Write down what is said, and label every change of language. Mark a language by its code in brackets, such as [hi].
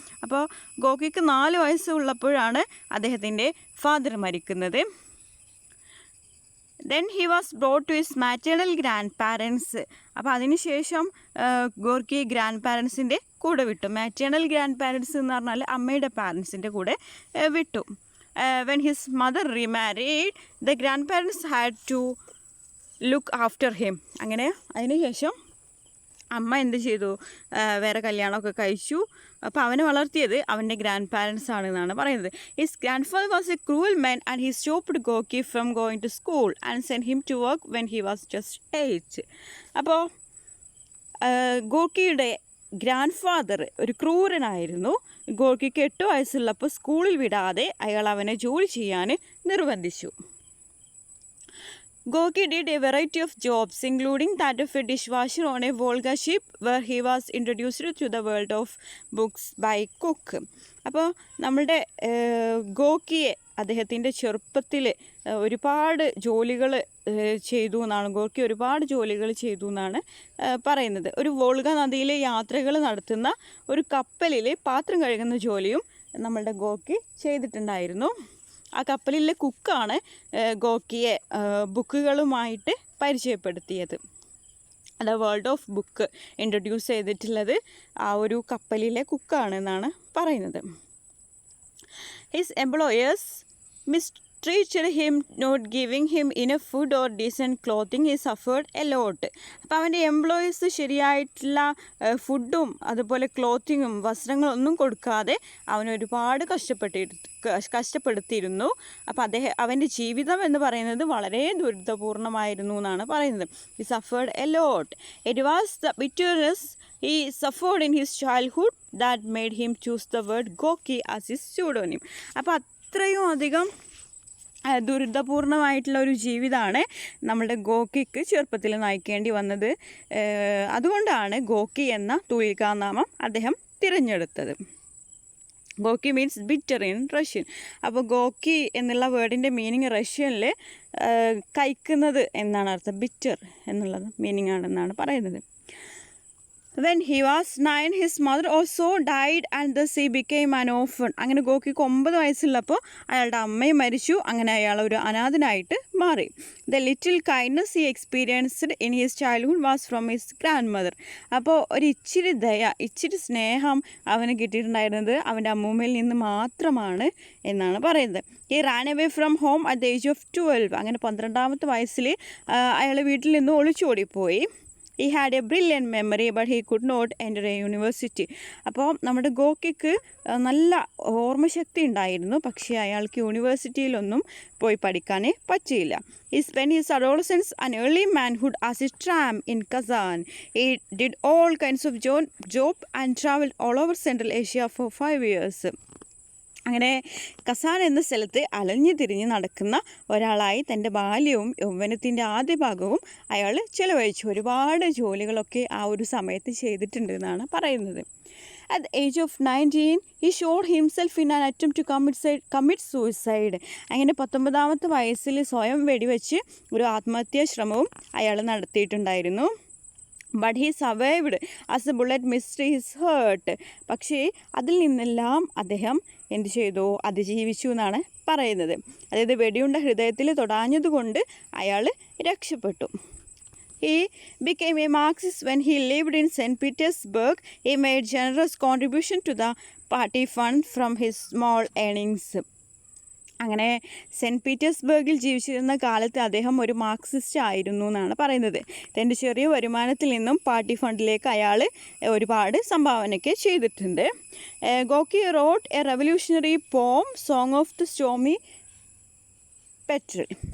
[ml] അപ്പോൾ ഗോക്കിക്ക് 4 വയസ്സുള്ളപ്പോഴാണ് അദ്ദേഹത്തിൻ്റെ ഫാദർ മരിക്കുന്നത്. [en] Then he was brought to his maternal grand parents. [ml] അപ്പോൾ അതിനുശേഷം ഗോർക്കി ഗ്രാൻഡ് പാരൻസിൻ്റെ കൂടെ വിട്ടു. മാറ്റേണൽ ഗ്രാൻഡ് പാരൻസ് എന്ന് പറഞ്ഞാൽ അമ്മയുടെ പാരൻസിൻ്റെ കൂടെ വിട്ടു. [en] When his mother remarried, the grandparents had to look after him. [ml] അങ്ങനെ അതിനുശേഷം അമ്മ എന്ത് ചെയ്തു, വേറെ കല്യാണമൊക്കെ കഴിച്ചു. അപ്പോൾ അവനെ വളർത്തിയത് അവൻ്റെ ഗ്രാൻഡ് പാരൻസ് ആണെന്നാണ് പറയുന്നത്. [en] His grand father was A cruel man and he stopped ഗോക്കി from going to school and send him to work when he was just 8. [ml] അപ്പോൾ ഗോക്കിയുടെ ഗ്രാൻഡ് ഫാദർ ഒരു ക്രൂരനായിരുന്നു. ഗോർക്കിക്ക് 8 വയസ്സുള്ളപ്പോൾ സ്കൂളിൽ വിടാതെ അയാൾ അവനെ ജോലി ചെയ്യാൻ നിർബന്ധിച്ചു. [en] Gorky did a variety of jobs, including that of a dishwasher on a Volga ship, where he was introduced to the world of books by Cook. [ml] അപ്പോൾ നമ്മളുടെ ഗോക്കിയെ അദ്ദേഹത്തിൻ്റെ ചെറുപ്പത്തിൽ ഒരുപാട് ജോലികൾ ചെയ്തു എന്നാണ്, ഗോർക്കി ഒരുപാട് ജോലികൾ ചെയ്തു എന്നാണ് പറയുന്നത്. ഒരു വോൾഗ നദിയിൽ യാത്രകൾ നടത്തുന്ന ഒരു കപ്പലിൽ പാത്രം കഴുകുന്ന ജോലിയും നമ്മളുടെ ഗോർക്കി ചെയ്തിട്ടുണ്ടായിരുന്നു. ആ കപ്പലിലെ കുക്കാണ് ഗോക്കിയെ ബുക്കുകളുമായിട്ട് പരിചയപ്പെടുത്തിയത്. അത് വേൾഡ് ഓഫ് ബുക്ക് ഇൻട്രൊഡ്യൂസ് ചെയ്തിട്ടുള്ളത് ആ ഒരു കപ്പലിലെ കുക്കാണെന്നാണ് പറയുന്നത്. [en] His employers mistreated him, not giving him enough food or decent clothing. He suffered a lot. [ml] അപ്പോൾ അവൻ്റെ എംപ്ലോയീസ് ശരിയായിട്ടുള്ള ഫുഡും അതുപോലെ ക്ലോത്തിങ്ങും വസ്ത്രങ്ങളൊന്നും കൊടുക്കാതെ അവനൊരുപാട് കഷ്ടപ്പെടുത്തിയിരുന്നു. അപ്പോൾ അവൻ്റെ ജീവിതം എന്ന് പറയുന്നത് വളരെ ദുരിതപൂർണമായിരുന്നു എന്നാണ് പറയുന്നത്. [en] He suffered a lot. It was the bitterness he suffered in his childhood that made him choose the word Gorky as his pseudonym. [ml] അപ്പോൾ അത്രയും അധികം ദുരിതപൂർണമായിട്ടുള്ള ഒരു ജീവിതമാണ് നമ്മുടെ ഗോക്കിക്ക് ചെറുപ്പത്തിൽ നയിക്കേണ്ടി വന്നത്. അതുകൊണ്ടാണ് ഗോക്കി എന്ന തൂലികാനാമം അദ്ദേഹം തിരഞ്ഞെടുത്തത്. [en] ഗോക്കി means bitter in Russian. [ml] അപ്പോൾ ഗോക്കി എന്നുള്ള വേർഡിൻ്റെ മീനിങ് റഷ്യനിൽ കഴിക്കുന്നത് എന്നാണ് അർത്ഥം. ബിറ്റർ എന്നുള്ളത് മീനിങ് ആണെന്നാണ് പറയുന്നത്. [en] When he was 9, his mother also died and thus he became an orphan. [ml] അങ്ങനെ ഗോക്കിക്ക് 9 വയസ്സുള്ളപ്പോൾ അയാളുടെ അമ്മയും മരിച്ചു. അങ്ങനെ അയാൾ ഒരു അനാഥനായിട്ട് മാറി. [en] The little kindness he experienced in his childhood was from his grandmother. [ml] അപ്പോൾ ഒരു ഇച്ചിരി സ്നേഹം അവന് കിട്ടിയിട്ടുണ്ടായിരുന്നത് അവൻ്റെ അമ്മൂമ്മയിൽ നിന്ന് മാത്രമാണ് എന്നാണ് പറയുന്നത്. [en] He ran away from home at the age of 12. [ml] അങ്ങനെ 12ാമത്തെ വയസ്സിൽ അയാൾ വീട്ടിൽ നിന്ന് ഒളിച്ചോടിപ്പോയി. [en] He had a brilliant memory but he could not enter a university. [ml] അപ്പോൾ നമ്മുടെ ഗോക്കിക്ക് നല്ല ഓർമ്മശക്തി ഉണ്ടായിരുന്നു, പക്ഷേ അയാൾക്ക് യൂണിവേഴ്സിറ്റിയിലൊന്നും പോയി പഠിക്കാൻ പറ്റിയില്ല. [en] He spent his adolescence and early manhood as a tramp in Kazan. He did all kinds of job and traveled all over Central Asia for 5 years. [ml] അങ്ങനെ കസാൻ എന്ന സ്ഥലത്ത് അലഞ്ഞു തിരിഞ്ഞ് നടക്കുന്ന ഒരാളായി തൻ്റെ ബാല്യവും യൗവനത്തിൻ്റെ ആദ്യ ഭാഗവും അയാൾ ചിലവഴിച്ചു. ഒരുപാട് ജോലികളൊക്കെ ആ ഒരു സമയത്ത് ചെയ്തിട്ടുണ്ട് എന്നാണ് പറയുന്നത്. [en] At the age of 19, he shot himself in an attempt to commit suicide. [ml] അങ്ങനെ 19ാമത്തെ വയസ്സിൽ സ്വയം വെടിവെച്ച് ഒരു ആത്മഹത്യാ ശ്രമവും അയാൾ നടത്തിയിട്ടുണ്ടായിരുന്നു. [en] But he survived as a bullet missed his heart. [ml] പക്ഷേ അതിൽ നിന്നെല്ലാം അദ്ദേഹം എന്ത് ചെയ്തു, അതിജീവിച്ചു എന്നാണ് പറയുന്നത്. അതായത് വെടിയുണ്ട ഹൃദയത്തിൽ തൊടാഞ്ഞതുകൊണ്ട് അയാൾ രക്ഷപ്പെട്ടു. [en] He became a Marxist when he lived in St. Petersburg. He made generous contribution to the party fund from his small earnings. [ml] അങ്ങനെ സെൻറ്റ് പീറ്റേഴ്സ്ബർഗിൽ ജീവിച്ചിരുന്ന കാലത്ത് അദ്ദേഹം ഒരു മാർക്സിസ്റ്റ് ആയിരുന്നു എന്നാണ് പറയുന്നത്. തൻ്റെ ചെറിയ വരുമാനത്തിൽ നിന്നും പാർട്ടി ഫണ്ടിലേക്ക് അയാൾ ഒരുപാട് സംഭാവനയൊക്കെ ചെയ്തിട്ടുണ്ട്. [en] ഗോക്കി wrote a revolutionary പോം song of the stormy പെട്രൽ.